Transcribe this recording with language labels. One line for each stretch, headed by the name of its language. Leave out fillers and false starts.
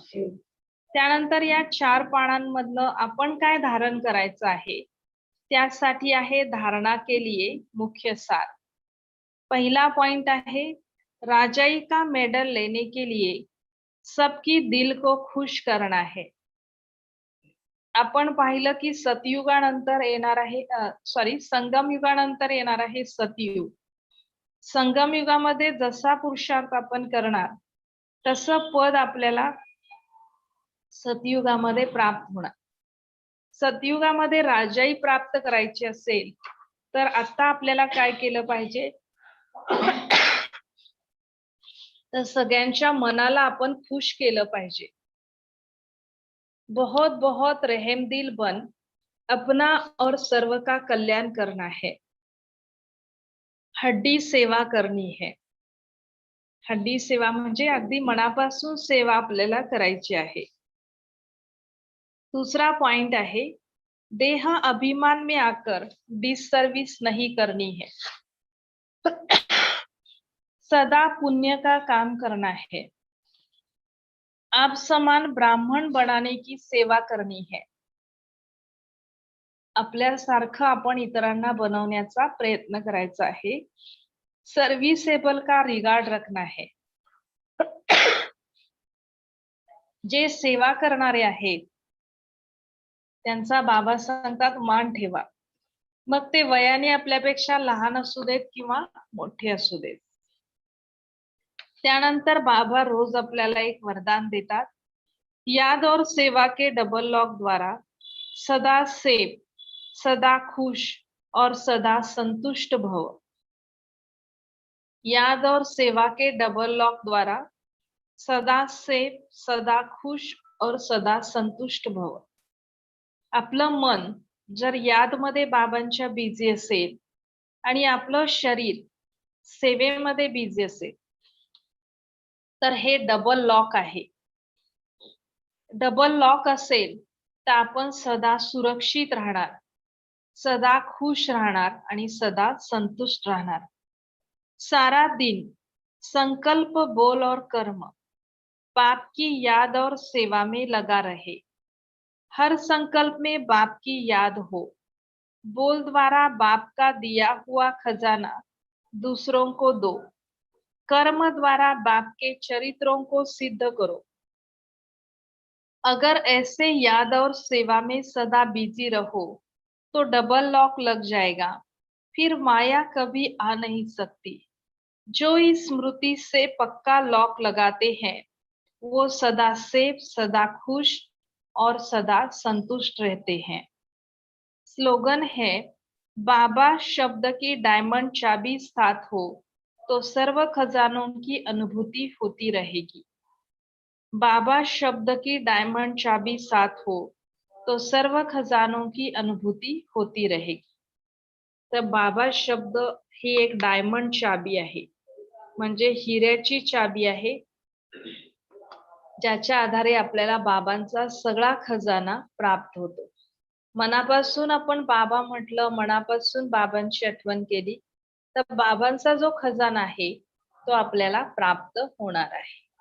Marathi: त्यानंतर या 4 पानांमधनं आपण काय धारण करायचं आहे, त्यासाठी आहे
Hindi: धारणा के लिए मुख्य सार.
Marathi: पहिला पॉइंट आहे
Hindi: राजाई का मेडल लेने के लिए सबकी दिल को खुश करना है.
Marathi: आपण पाहिलं की सतयुगानंतर येणार आहे संगम युगानंतर येणार आहे सतयुग. संगम युगामध्ये जसा पुरुषार्थ आपण करणार तसं पद आपल्याला सतयुगामध्ये प्राप्त होणार. सतयुगामध्ये राजाई प्राप्त करायची असेल तर आता आपल्याला काय केलं पाहिजे, तर सगळ्यांच्या मनाला आपण खुश केलं पाहिजे.
Hindi: बहुत बहुत रहमदिल बन अपना और सर्व का कल्याण करना है. हड्डी सेवा करनी है.
Marathi: हड्डी सेवा म्हणजे अगदी मनापासून सेवा आपल्याला करायची आहे. दूसरा पॉइंट आहे
Hindi: देह अभिमान में आकर डिसर्विस नहीं करनी है. सदा पुण्य का काम करना है. आप समान ब्राह्मण बनाने की सेवा करनी है.
Marathi: आपल्यासारखं आपण इतरांना बनवण्याचा प्रयत्न करायचा आहे.
Hindi: सर्व्हिसेबल का रिगार्ड रखना है.
Marathi: जे सेवा करणारे आहेत त्यांचा बाबा सांगतात मान ठेवा, मग ते वयाने आपल्यापेक्षा लहान असू देत किंवा मोठे असू देत. त्यानंतर बाबा रोज आपल्याला एक वरदान देतात,
Hindi: याद और सेवा के डबल लॉक द्वारा सदा सेफ, सदा खुश और सदा संतुष्ट भव. याद और सेवा के डबल लॉक द्वारा सदा सेफ, सदा खुश और सदा संतुष्ट भव.
Marathi: आपलं मन जर यादमध्ये बाबांच्या बिझी असेल आणि आपलं शरीर सेवेमध्ये बिझी असेल, तर हे डबल लॉक आहे. डबल लॉक असेल तर आपण सदा सुरक्षित राहणार, सदा खुश राहणार आणि सदा संतुष्ट राहणार.
Hindi: सारा दिन संकल्प, बोल और कर्म बाप की याद और सेवा में लगा रहे. हर संकल्प में बाप की याद हो. बोल द्वारा बाप का दिया हुआ खजाना दूसरों को दो. कर्म द्वारा बाप के चरित्रों को सिद्ध करो. अगर ऐसे याद और सेवा में सदा बिजी रहो तो डबल लॉक लग जाएगा, फिर माया कभी आ नहीं सकती. जो इस स्मृति से पक्का लॉक लगाते हैं वो सदा सेफ, सदा खुश और सदा संतुष्ट रहते हैं. स्लोगन है, बाबा शब्द की डायमंड चाबी साथ हो तो सर्व खजानों की अनुभूति होती रहेगी. बाबा शब्द की डायमंड चाबी साथ हो तो सर्व खजानों की अनुभूती होती रहेगी.
Marathi: तर बाबा शब्द ही एक डायमंड चाबी आहे, म्हणजे हिऱ्याची चाबी आहे, ज्याच्या आधारे आपल्याला बाबांचा सगळा खजाना प्राप्त होतो. मनापासून आपण बाबा म्हटलं, मनापासून बाबांची आठवण केली, तर बाबांचा जो खजाना आहे तो आपल्याला प्राप्त होणार आहे.